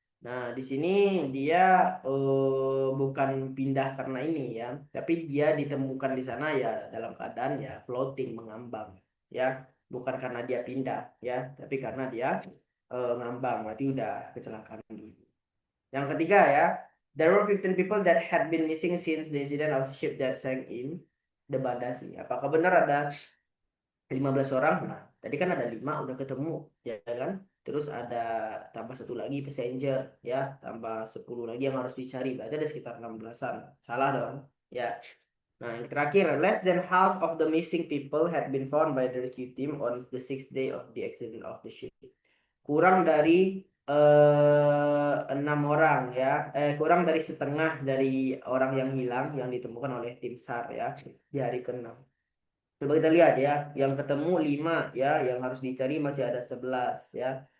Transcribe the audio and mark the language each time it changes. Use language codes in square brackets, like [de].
[id] Nah, di sini dia bukan pindah karena ini ya, tapi dia ditemukan di sana ya dalam keadaan ya floating, mengambang ya, bukan karena dia pindah ya, tapi karena dia ngambang, berarti udah kecelakaan dulu. Yang ketiga ya, [en] there were 15 people that had been missing since the incident of ship that sank in the Badasi. [id] Apakah benar ada 15 orang? Nah, tadi kan ada 5 udah ketemu, ya kan? Terus ada tambah 1 lagi passenger, ya, tambah 10 lagi yang harus dicari. Berarti ada sekitar 16-an. Salah dong. Ya. Nah, yang terakhir, [en] less than half of the missing people had been found by the rescue team on the 6th day of the accident of the ship. [id] Kurang dari 6 orang ya, kurang dari setengah dari orang yang hilang yang ditemukan oleh tim SAR ya di hari ke-6. Coba kita lihat ya, yang ketemu 5 ya, yang harus dicari masih ada 11 ya.